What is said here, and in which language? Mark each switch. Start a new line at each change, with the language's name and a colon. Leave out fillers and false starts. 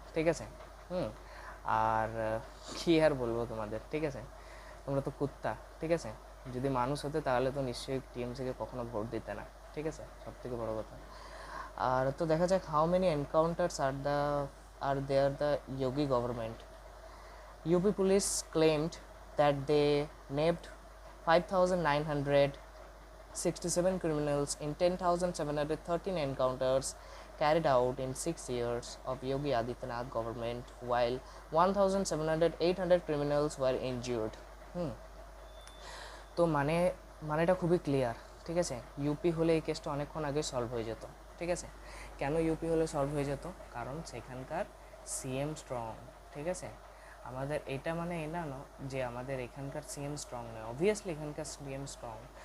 Bangla: ঠিক আছে, আর কী আর বলবো তোমাদের। ঠিক আছে, তোমরা তো কুত্তা। ঠিক আছে, যদি মানুষ হতে তাহলে তো নিশ্চয়ই টিএমসিকে কখনো ভোট দিতে না। ঠিক আছে, সব থেকে বড়ো কথা। আর তো দেখা যাক
English: How many encounters are there the Yogi government. UP police claimed that they nabbed 5,967 criminals in 10,713 encounters carried out in 6 years of Yogi Adityanath government, while 1,700 criminals were injured.
Bangla: তো মানেটা খুবই ক্লিয়ার। ঠিক আছে, ইউপি হলে এই কেসটা অনেকক্ষণ আগে সলভ হয়ে যেত। ঠিক আছে, কেন ইউপি হলে সলভ হয়ে যেত? কারণ সেখানকার সিএম স্ট্রং। ঠিক আছে, আমাদের এটা মানে এই না যে আমাদের এখানকার সিএম স্ট্রং নয়, অবভিয়াসলি এখানকার সিএম স্ট্রং।